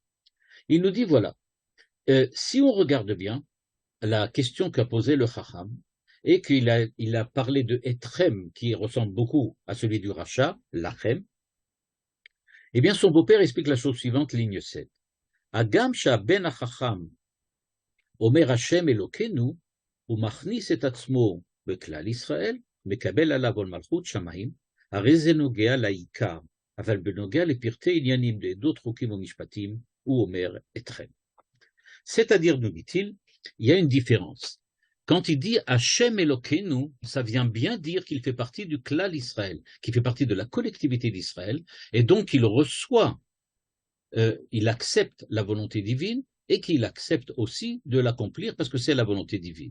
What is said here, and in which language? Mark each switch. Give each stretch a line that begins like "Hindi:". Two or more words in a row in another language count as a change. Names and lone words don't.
French: Il nous dit, voilà, si on regarde bien, la question qu'a posée le Chacham, et il a parlé de Etrem, qui ressemble beaucoup à celui du Racha, Lachem, eh bien son beau-père explique la chose suivante, ligne 7.
Hebrew: אגם בן החכם אומר השם אלוקינו, ומכניס את עצמו בכלל ישראל, מקבל עליו עול מלכות שמים, הרי זה נוגע לעיקר, אבל בנוגע לפרטי עניינים לעדות חוקים ומשפטים, הוא אומר אתכם.
French: C'est-à-dire, nous dit-il, il y a une différence. Quand il dit
Hebrew: השם אלוקינו,
French: ça vient bien dire qu'il fait partie du
Hebrew: כלל ישראל,
French: qui fait partie de la collectivité d'Israël, et donc il reçoit, il accepte la volonté divine, et qu'il accepte aussi de l'accomplir parce que c'est la volonté divine.